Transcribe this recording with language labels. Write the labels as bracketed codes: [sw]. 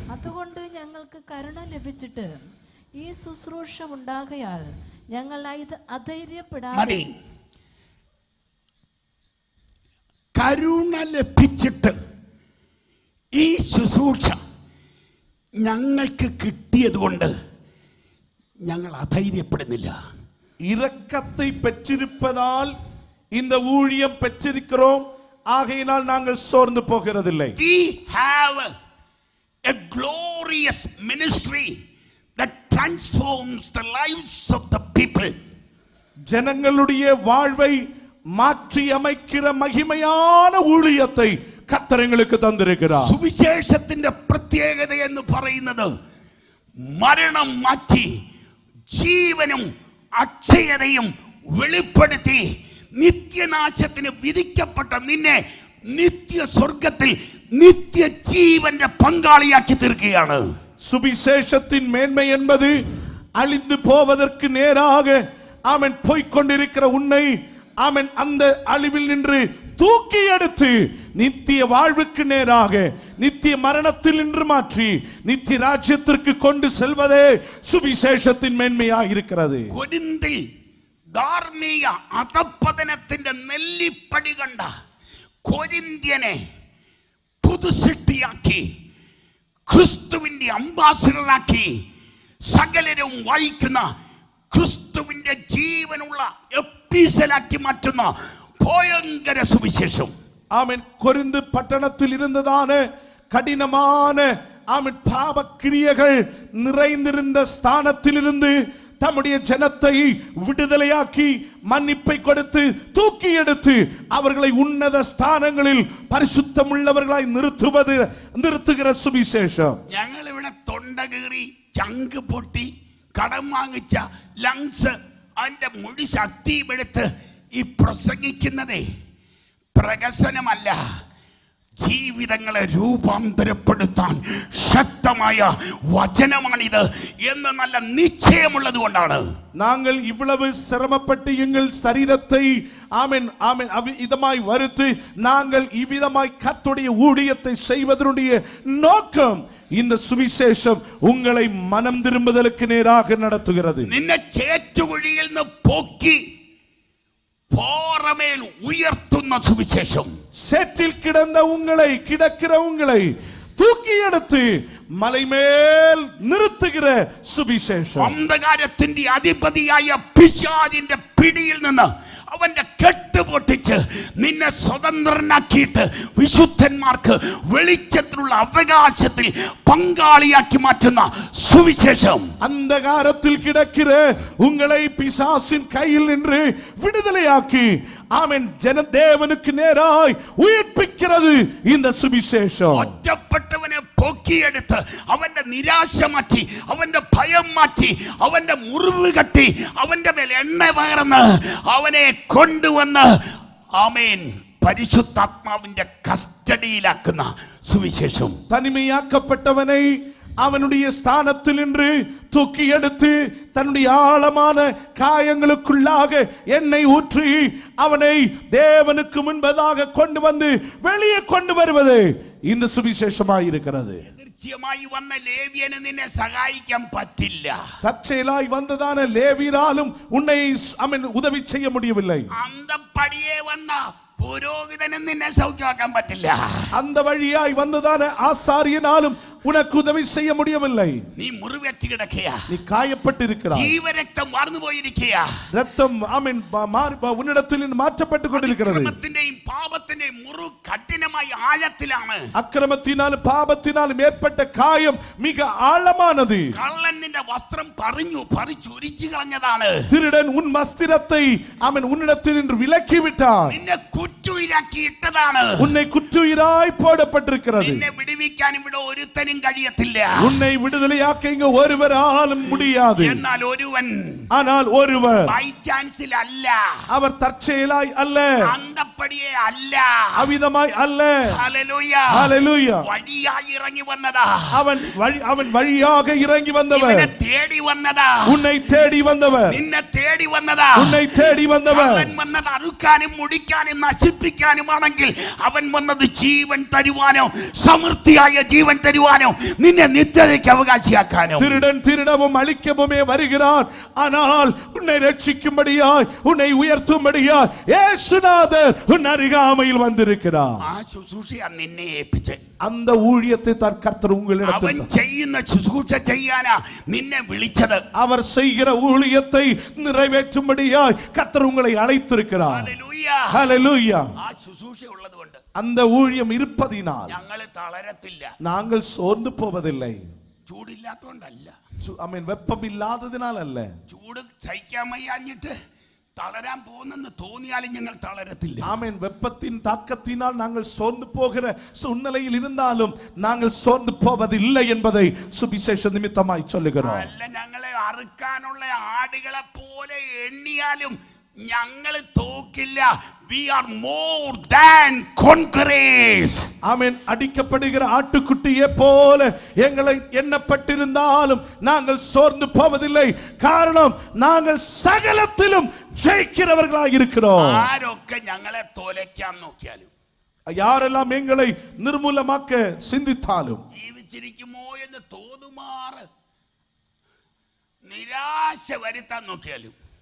[ml] അതുകൊണ്ട് ഞങ്ങൾക്ക് കരുണ ലഭിച്ചിട്ട് ഈ ശുശ്രൂഷ ഉണ്ടാകയാൽ ഞങ്ങൾ അധൈര്യപ്പെടാതെ. കരുണ ലഭിച്ചിട്ട് ഈ ശുശ്രൂഷ ഞങ്ങൾക്ക് കിട്ടിയത് കൊണ്ട് ഞങ്ങൾ അധൈര്യപ്പെടുന്നില്ല. [ta] இரக்கத்தை பெற்றிருப்பதால் இந்த ஊழியம் பெற்றிருக்கிறோம். ஆகையினால் நாங்கள் சோர்ந்து போகிறதில்லை. [en] We have a glorious ministry that transforms the lives of the people. [ta] ஜனங்களுடைய வாழ்வை மாற்றி அமைக்கிற மகிமையான ஊழியத்தை கர்த்தர் எங்களுக்கு தந்திருக்கிறார். [ml] സുവിശേഷത്തിന്റെ പ്രത്യേകത എന്ന് പറയുന്നത് മരണം മാറ്റി ജീവനും അക്ഷയതയും വെളിപ്പെടുത്തി നിത്യനാശത്തിന് വിധിക്കപ്പെട്ട നിന്നെ നിത്യ സ്വർഗത്തിൽ നിത്യജീവന്റെ പങ്കാളിയാക്കി തീർക്കുകയാണ്. [ta] சுவிசேஷத்தின் மேன்மை என்பது அழிந்து போவதற்கு நேராக ஆமென் போய்க்கொண்டிருக்கிற உன்னை ஆமென் அந்த அழிவில் நின்று தூக்கி எடுத்து நித்திய வாழ்வுக்கு நேராக நித்திய மரணத்தில் நின்று மாற்றி நித்திய ராஜ்யத்திற்கு கொண்டு செல்வதே சுவிசேஷத்தின் மேன்மையாக இருக்கிறது. [ml] കൊരിന്തിൽ ധാർമ്മിക അധപതനത്തിന്റെ നെല്ലിപ്പടി കണ്ട കൊരിന്ത്യനെ പുതുസൃഷ്ടിയാക്കി ക്രിസ്തുവിന്റെ അംബാസിഡറാക്കി സകലരും വായിക്കുന്ന ക്രിസ്തുവിന്റെ ജീവനുള്ള എപ്പിസലാക്കി മാറ്റുന്ന ഭയങ്കര സുവിശേഷം. [ta] ஆமென். கொரிந்து பட்டணத்தில் இருந்ததான கடினமான ஆமென் பாவக்கிரியைகள் நிறைந்திருந்த ஸ்தானத்திலிருந்து தம்முடைய ஜனத்தை விடுதலையாக்கி மன்னிப்பை கொடுத்து தூக்கி எடுத்து அவர்களை உன்னத ஸ்தானங்களில் பரிசுத்தம் உள்ளவர்களாய் நிறுத்துகிற சுவிசேஷம். [ml] ഞങ്ങൾ ഇവിടെ തൊണ്ട കീറി ചങ്ക് പൊട്ടി കടം വാങ്ങിച്ച ലങ്സ് അതിന്റെ മുഴി ശക്തിയും എടുത്ത് ഈ പ്രസംഗിക്കുന്നതേ പ്രകസനമല്ല, ജീവിതങ്ങളെ രൂപാന്തരപ്പെടുത്താൻ ശക്തമായ വചനമാണിത് എന്ന് നല്ല നിശ്ചയമുള്ളത് കൊണ്ടാണ് [ta] நாங்கள் இவ்வளவு சிரமப்பட்டு எங்கள் சரீரத்தை ஆமென் ஆமென் இதமாய் வருத்து நாங்கள் இவ்விதமாய் கர்த்தருடைய ஊழியத்தை செய்வதனுடைய நோக்கம் இந்த சுவிசேஷம் உங்களை மனம் திரும்புதலுக்கு நேராக நடத்துகிறது. [ml] നിന്നെ ചേറ്റുകുഴിയിൽ നിന്ന് പൊക്കി போரமேல் உயர்த்துന്ന சுவிசேஷம். [ta] சேற்றில் கிடக்கிற உங்களை தூக்கி எடுத்து மலைமேல் நிறுத்துகிற சுவிசேஷம். [ml] അന്ധകാരത്തിന്റെ അധിപതിയായ പിശാചിന്റെ പിടിയിൽ നിന്ന് അവന്റെ കെട്ട് പൊട്ടിച്ച് നിന്നെ സ്വതന്ത്രനാക്കിയിട്ട് വിശുദ്ധന്മാർക്ക് വെളിച്ചത്തിലുള്ള അവകാശത്തിൽ പങ്കാളിയാക്കി മാറ്റുന്ന സുവിശേഷം. അന്ധകാരത്തിൽ [ta] കിടக்கிற உங்களை பிசாசின் கையில் நின்று விடுதலையாக்கி ஆமென் ஜனதேவனுக்கு நேராய் உயிர்ப்பிக்கிறது இந்த சுவிசேஷம். [ml] ഒറ്റപ്പെട്ടവനെ പൊക്കിയെടുത്ത് അവന്റെ നിരാശ മാറ്റി, അവന്റെ ഭയം മാറ്റി, അവന്റെ മുറിവ് കെട്ടി, അവന്റെ മേൽ എണ്ണ പകർന്ന് അവനെ കൊണ്ടുവന്ന് ആമേൻ പരിശുദ്ധാത്മാവിന്റെ കസ്റ്റഡിയിലാക്കുന്ന സുവിശേഷം. [ta] தனிமையாக்கப்பட்டவனை அவனுடைய ஸ்தானத்தில் நின்று தூக்கி எடுத்து தன்னுடைய ஆழமான காயங்களுக்குள்ளாக எண்ணெய் ஊற்றி அவனை தேவனுக்கு முன்பதாக கொண்டு வந்து வெளியே கொண்டு வருவது இந்த சுவிசேஷமாய் இருக்கிறது. [ml] തീർച്ചയായി വന്ന ലേവ്യന് നിന്നെ സഹായിക്കാൻ പറ്റില്ല. [ta] தற்செயலாய் வந்ததான லேவியராலும் உன்னை உதவி செய்ய முடியவில்லை. [ml] അന്തപ്പടിയെ വന്ന പുരോഹിതനും നിന്നെ സൗഖ്യമാക്കാൻ പറ്റില്ല. [ta] அந்த வழியாய் வந்ததான ஆசாரியனாலும் உனக்கு உதவி செய்ய முடியவில்லை. நீ முறிவேற்றி கிடக்கையா, நீ காயப்பட்டு இருக்கிறாய், ஜீவரக்தம் வார்ந்து போயிருக்கையா, ரத்தம் ஆமென் உன்னிடத்தில் மாற்றப்பட்டு கொண்டிருக்கிறது. [ml] அக்கிரமத்திന്റെയും പാപത്തിന്റെയും മുറിവ് കഠിനമായി ആഴത്തിലാണ്. [ta] அக்கிரமத்தினாலும் பாவத்தினாலும் ஏற்பட்ட காயம் மிக ஆழமானது. [ml] കള്ളൻ നിന്റെ വസ്ത്രം പറിച്ചുരിച്ചു കളഞ്ഞതാണ്. [ta] திருடன் உன் வஸ்திரத்தை அவன் உன்னிடத்தில் நின்று விலக்கி விட்டான். [ml] നിന്നെ കുറ്റുയിലാക്കി ഇട്ടതാണ്. [ta] உன்னை குற்றுயிராய் போடப்பட்டிருக்கிறது. [ml] നിന്നെ വിടുവിക്കാൻ ഇവിടെ ഒരുത്തനും കഴിയത്തില്ല. [ta] உன்னை விடுதலையாக்க இங்க ஒருவராலும் முடியாது. ஆனால் ஒருவர் [en] by ചാൻസിൽ [ml] അല്ല, [ta] அவர் தற்செயலாய் அல்ல, [ml] അന്തപ്പടിയെ അല്ല, [ta] அவிதமாய் அல்ல. [ml] ഹല്ലേലൂയ [ta] ஹல்லேலூயா. [ml] വഴിയായി ഇറങ്ങി വന്നതാ. [ta] அவன் வழியாக இறங்கி வந்தவர். [ml] നിന്നെ തേടി വന്നതാ. [ta] உன்னை தேடி வந்தவர். [ml] നിന്നെ തേടി വന്നതാ. [ta] உன்னை தேடி வந்தவர். [ml] അവൻ വന്നത് അറുക്കാനും മുടിക്കാനും നശിപ്പിക്കാനുമാണെങ്കിൽ അവൻ വന്നത് ജീവൻ തരുവാനോ സമൃദ്ധിയായ ജീവൻ തരുവാനോ നിന്നെ നിത്യതയ്ക്ക് അവകാശിയാക്കാനോ. [ta] திருடன் திருடவும் அழிக்கவுமே வருகிறான், ஆனால் உன்னை ரட்சிக்கும்படியாய் உன்னை உயர்த்தும்படியாய் இயேசுநாதர் உன் அருகாமையில் வந்திருக்கிறார். [ml] ആ ശുശ്രൂഷയാ നിന്നെ ഏൽപ്പിച്ചത്. [ta] அந்த ஊழியத்தை தான் கர்த்தர் உங்களிடத்தில் [ml] അവൻ ചെയ്യുന്ന ശുശ്രൂഷ ചെയ്യാനാ നിന്നെ വിളിച്ചത്. [ta] அவர் செய்கிற ஊழியத்தை நிறைவேற்றும்படியாய் கர்த்தர் உங்களை அழைத்திருக்கிறார். [ml] ഹല്ലേലൂയ [ta] ஹல்லேலூயா. [ml] ആ ശുശ്രൂഷ ഉള്ളതുകൊണ്ട് [ta] அந்த ஊழியம் இருப்பதினால் [ml] ഞങ്ങൾ തളരത്തില്ല. [ta] நாங்கள் சோர்ந்து போவதில்லை. [ml] ചൂടില്ലാത്തോണ്ടല്ല, [ta] ஆமென் வெப்பம் இல்லாததினால் அல்ல. [ml] ചൂട് സഹിക്കാൻ വയ്യാഞ്ഞിട്ട് തളരാൻ പോകുന്നെന്ന് തോന്നിയാലും ഞങ്ങൾ തളരത്തില്ല. [ta] ஆமென் வெப்பத்தின் தாக்கத்தினால் நாங்கள் சோர்ந்து போகிற சூழ்நிலையில் இருந்தாலும் நாங்கள் சோர்ந்து போவதில்லை என்பதை சுவிசேஷ நிமித்தமாய் சொல்லுகிறோம். [ml] അല്ല, ഞങ്ങളെ അറുക്കാനുള്ള ആടുകളെ പോലെ എണ്ണിയാലും ഞങ്ങൾ തോക്കില്ല. [en] We are more than conquerors. [ta] ஆமென். அடிக்கப்படுகிற ஆட்டுக்குட்டியை போல எங்களை எண்ணப்பட்டிருந்தாலும் நாங்கள் சோர்ந்து போவதில்லை. காரணம் நாங்கள் சகலத்திலும் ஜெயிக்கிறவர்களாக இருக்கிறோம். [ml] ആരൊക്കെ ഞങ്ങളെ തോലയ്ക്കാൻ നോക്കിയാലും, [ta] யாரெல்லாம் எங்களை நிர்மூலமாக்க சிந்தித்தாலும், [ml] ജീവിച്ചിരിക്കുമോ എന്ന് തോന്നുമാറ് നിരാശ വരുത്താൻ നോക്കിയാലും,